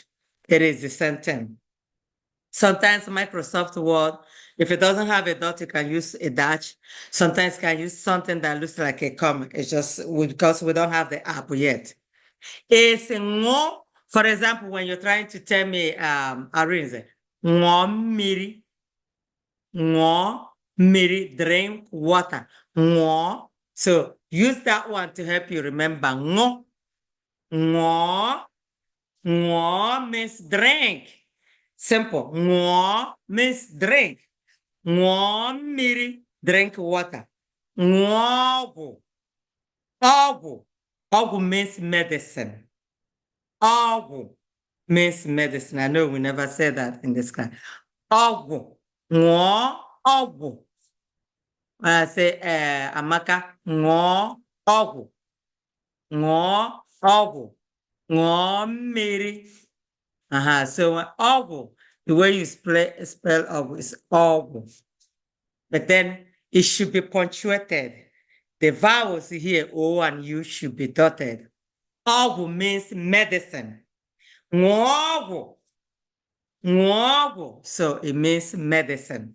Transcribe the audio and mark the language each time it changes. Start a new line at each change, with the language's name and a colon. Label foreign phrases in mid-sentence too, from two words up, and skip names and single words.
English: It is the same thing. Sometimes Microsoft Word, if it doesn't have a dot, you can use a dash. Sometimes you can use something that looks like a comma. It's just because we don't have the app yet. It's ngo. For example, when you're trying to tell me,
Igbo: Arinze, ngo miri,
English: drink water, ngo. So use that one to help you remember ngo. Ngo means drink. Simple. Ngo means drink.
Igbo: Ngo miri,
English: drink water.
Igbo: Ngo ogu.
English: Ogu means medicine. Ogu means medicine. I know we never said that in this class.
Igbo: Ogu. Ngo ogu.
English: I say,
Igbo: Amaka, ngo ogu. Ngo ogu. Ngo miri.
English: So ogu, the way you spell ogu is ogu. But then it should be punctuated. The vowels here, O and U, should be dotted. Ogu means medicine. Ngogu. Ngogu. So it means medicine.